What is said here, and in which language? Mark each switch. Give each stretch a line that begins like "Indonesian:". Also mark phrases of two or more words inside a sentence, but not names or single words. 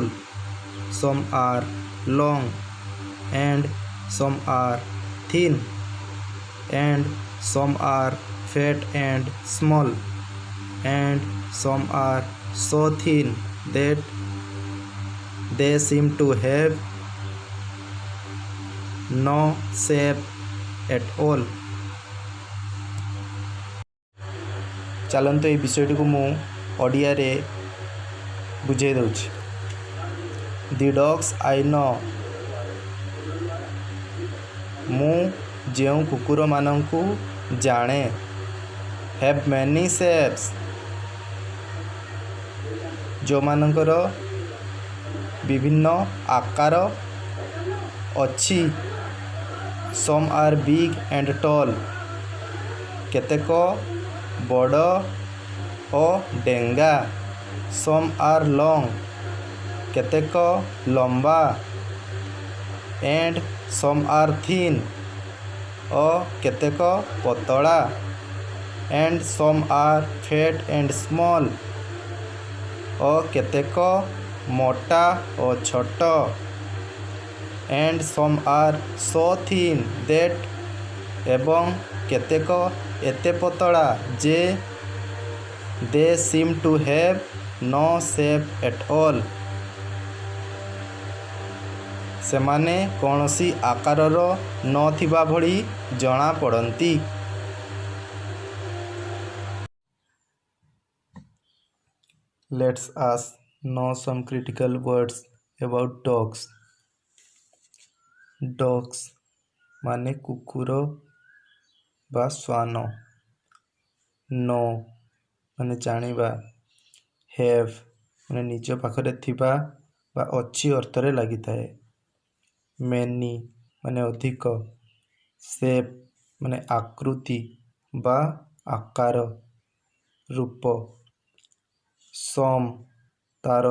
English: Some are long and some are thin, and some are fat and small, and some are so thin that they seem to have no shape at all.
Odia: ଚାଲନ୍ତୁ ଏହି ବିଷୟଟିକୁ ମୁଁ ଓଡ଼ିଆରେ ବୁଝାଇ ଦେଉଛି।
English: The dogs I know,
Odia: ମୁଁ ଯେଉଁ କୁକୁରମାନଙ୍କୁ ଜାଣେ,
English: have many shapes,
Odia: ଯେଉଁମାନଙ୍କର ବିଭିନ୍ନ ଆକାର ଅଛି,
English: some are big and tall,
Odia: କେତେକ ବଡ଼ ଓ ଡେଙ୍ଗା,
English: some are long,
Odia: କେତେକ ଲମ୍ବା,
English: and some are thin,
Odia: ଓ କେତେକ ପତଳା,
English: and some are fat and small,
Odia: ଓ କେତେକ ମୋଟା ଓ ଛୋଟ,
English: and some are so thin that,
Odia: ଏବଂ କେତେକ ଏତେ ପତଳା ଯେ
English: they seem to have no shape at all,
Odia: ସେମାନେ କୌଣସି ଆକାରର ନଥିବା ଭଳି ଜଣାପଡ଼ନ୍ତି।
English: Let's us know some critical words about dogs.
Odia: Dogs ମାନେ କୁକୁର ବା ଶ୍ୱାନ, know ମାନେ ଜାଣିବା, have ମାନେ ନିଜ ପାଖରେ ଥିବା ବା ଅଛି ଅର୍ଥରେ ଲାଗିଥାଏ, many ମାନେ ଅଧିକ, shape ମାନେ ଆକୃତି ବା ଆକାର, ରୂପ, some ତାର